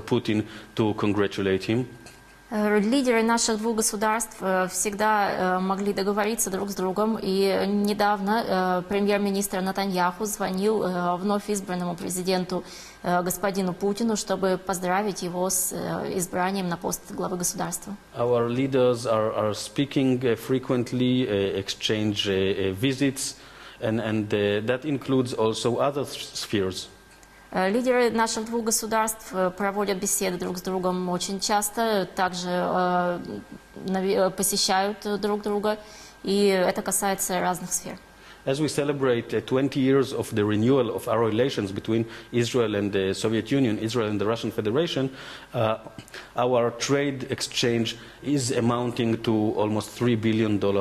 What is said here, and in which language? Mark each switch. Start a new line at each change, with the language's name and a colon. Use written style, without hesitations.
English: Putin, to congratulate him.
Russian: Лидеры наших двух государств всегда могли договориться друг с другом, и недавно премьер-министр Нетаньяху звонил вновь избранному президенту господину Путину, чтобы поздравить его с избранием на пост главы государства.
English: Our leaders are speaking frequently, exchange visits, and that includes also other spheres.
Russian: Лидеры наших двух государств проводят беседы друг с другом очень часто, также посещают друг друга, и это касается разных сфер.
English: As we celebrate 20 years of the renewal of our relations between Israel and the Soviet Union, Israel and the Russian Federation, our trade exchange is amounting to almost $3 billion.